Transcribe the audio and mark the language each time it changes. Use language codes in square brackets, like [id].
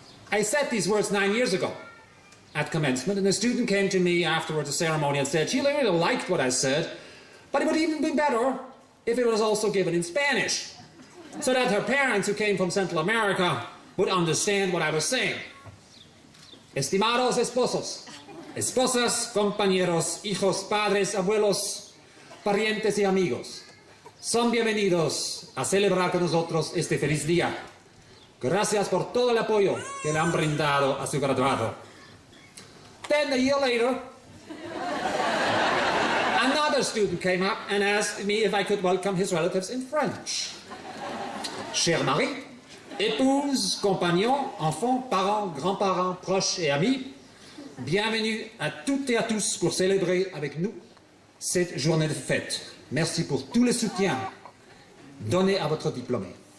[en] I said these words 9 years ago at commencement, and a student came to me afterwards the ceremony and said she really liked what I said, but it would even be better if it was also given in Spanish, so that her parents, who came from Central America, would understand what I was saying. [es] Estimados esposos, esposas, compañeros, hijos, padres, abuelos, parientes y amigos, son bienvenidos a celebrar con nosotros este feliz día. Gracias por todo el apoyo que le han brindado a su graduado. [en] Then a year later, another student came up and asked me if I could welcome his relatives in French. [fr] Cher mari, épouse, compagnon, enfants, parents, grands-parents, proches et amis, bienvenue à toutes et à tous pour célébrer avec nous cette journée de fête. Merci pour tout le soutien donné à votre diplômé.